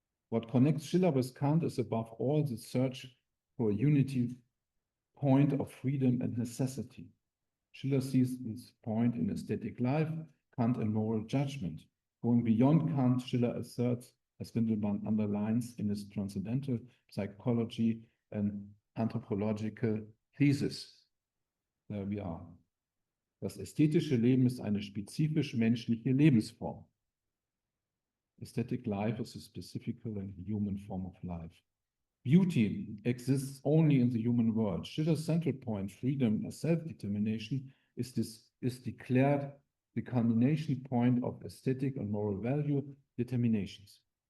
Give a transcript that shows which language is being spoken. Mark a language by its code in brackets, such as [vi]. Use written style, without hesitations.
[en] What connects Schiller with Kant is above all the search for a unity point of freedom and necessity. Schiller sees this point in aesthetic life, Kant in moral judgment. Going beyond Kant, Schiller asserts, as Windelband underlines in his transcendental psychology and anthropological thesis. There we are. [de] Das ästhetische Leben ist eine spezifisch menschliche Lebensform. [en] Aesthetic life is a specifically human form of life. Beauty exists only in the human world. Schiller's central point, freedom as self-determination, is declared the culmination point of aesthetic and moral value determinations.